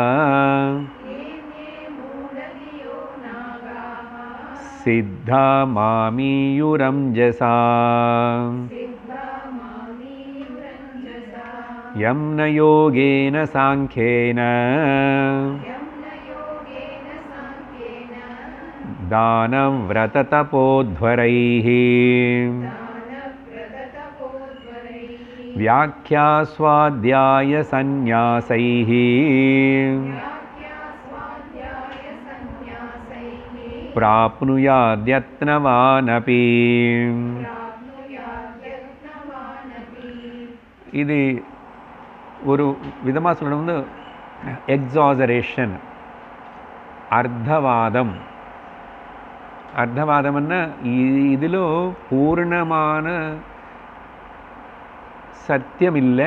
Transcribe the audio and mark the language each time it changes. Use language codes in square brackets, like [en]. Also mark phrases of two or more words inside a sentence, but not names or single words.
[sa] சித்தா மாமீயுரம்ஜசா यं न योगेन साङ्ख्येन दानव्रततपोध्वरैः व्याख्यास्वाध्याय सन्न्यासैः प्राप्नुयाद्यत्नवानपि. [ta] இது ஒரு விதமாக சொல்லணும், எக்ஸாசரேஷன். அர்த்தவாதம். அர்த்தவாதம்னா இதில் பூர்ணமான சத்தியம் இல்லை.